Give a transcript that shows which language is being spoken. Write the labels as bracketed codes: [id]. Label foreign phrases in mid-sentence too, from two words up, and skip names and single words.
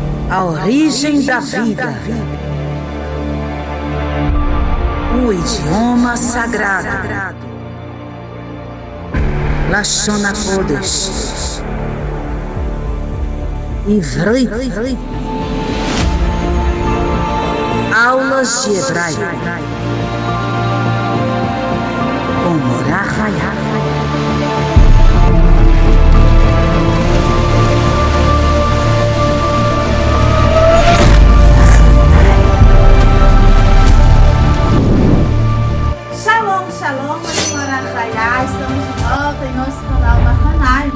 [pt] A origem da vida. O idioma sagrado. Lashon HaKodesh. Ivrit. Aulas de hebraico. Com Morah Hayat. Estamos de volta em nosso canal Mahanaim.